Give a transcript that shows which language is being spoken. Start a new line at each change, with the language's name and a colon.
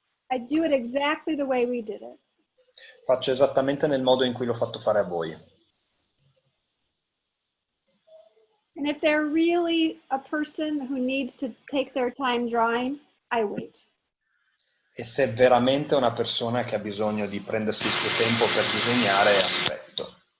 English: I do it exactly the way we did it.
Italian: Faccio esattamente nel modo in cui l'ho fatto fare a voi.
English: And if they're really a person who needs to take their time drawing, I wait.
Italian: E se è veramente una persona che ha bisogno di prendersi il suo tempo per disegnare, aspetto.